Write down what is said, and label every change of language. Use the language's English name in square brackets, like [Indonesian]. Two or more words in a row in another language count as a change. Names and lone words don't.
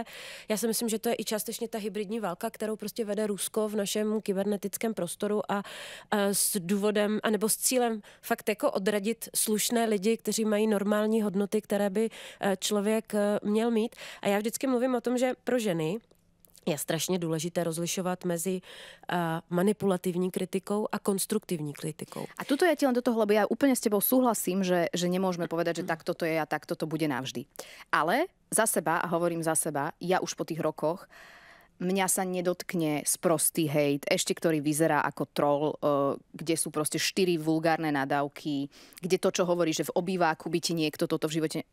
[Czech] Já si myslím, že to je i částečně ta hybridní válka, kterou prostě vede Rusko v našem kybernetickém prostoru a s důvodem, anebo s cílem fakt jako odradit slušné lidi, kteří mají normální hodnoty, které by člověk měl mít. A já vždycky mluvím o tom, že pro ženy je strašně důležité rozlišovat mezi manipulativní kritikou a konstruktivní kritikou. [Slovak] A tuto ja ti len do toho, lebo ja úplne s tebou súhlasím, že nemôžeme povedať, že takto to je a takto to bude navždy. Ale za seba, a hovorím za seba, ja už po tých rokoch, mňa sa nedotkne sprostý hejt, ešte ktorý vyzerá ako troll, kde sú proste 4 vulgárne nadávky, kde to, čo hovorí, že v obýváku by ti niekto toto v živote...